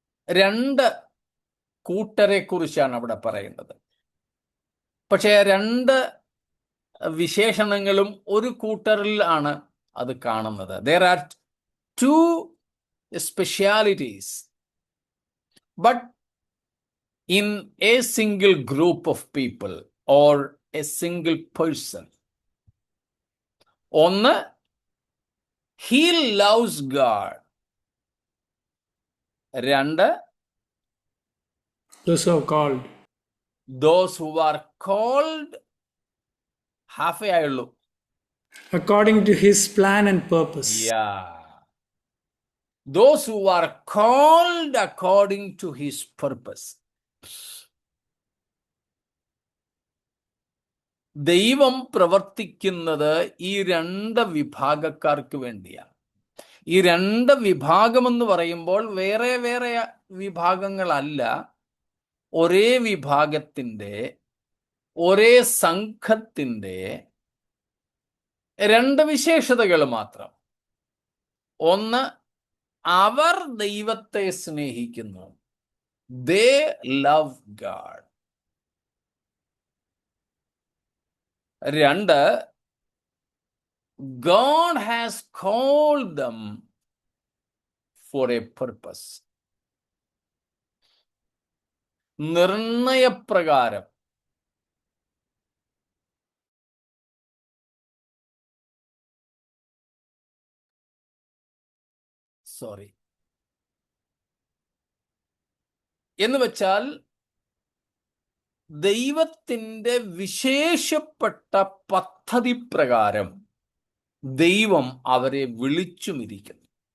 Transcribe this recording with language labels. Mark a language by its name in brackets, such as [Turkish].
[Malayalam] രണ്ട് കൂട്ടരെ കുറിച്ചാണ് അവിടെ പറയുന്നത്. പക്ഷേ രണ്ട് വിശേഷണങ്ങളും ഒരു കൂട്ടറിൽ ആണ് അത് കാണുന്നത്. [English] There are two specialities, but in a single group of people or a single person. [Malayalam] ഒന്ന്, [English] he loves God. [Malayalam] രണ്ട്, [English] Those who are called. those who are called, halfway [Malayalam] ആയുള്ളൂ. [English] According to his plan and purpose. Yeah. Those who are called according to his purpose. [Malayalam] ദൈവം പ്രവർത്തിക്കുന്നത് ഈ രണ്ട് വിഭാഗക്കാർക്ക് വേണ്ടിയാണ്. ഈ രണ്ട് വിഭാഗമെന്ന് പറയുമ്പോൾ വേറെ വേറെ വിഭാഗങ്ങളല്ല, ഒരേ വിഭാഗത്തിൻ്റെ, ഒരേ സംഘത്തിൻ്റെ രണ്ട് വിശേഷതകൾ മാത്രം. ഒന്ന്, അവർ ദൈവത്തെ സ്നേഹിക്കുന്നു. [English] They love God. [Malayalam] രണ്ട്, [English] God has called them for a purpose. [Malayalam] നിർണയപ്രകാരം എന്ന് വെച്ചാൽ ദൈവത്തിൻ്റെ വിശേഷപ്പെട്ട പദ്ധതി പ്രകാരം ദൈവം അവരെ വിളിച്ചുമിരിക്കുന്നു.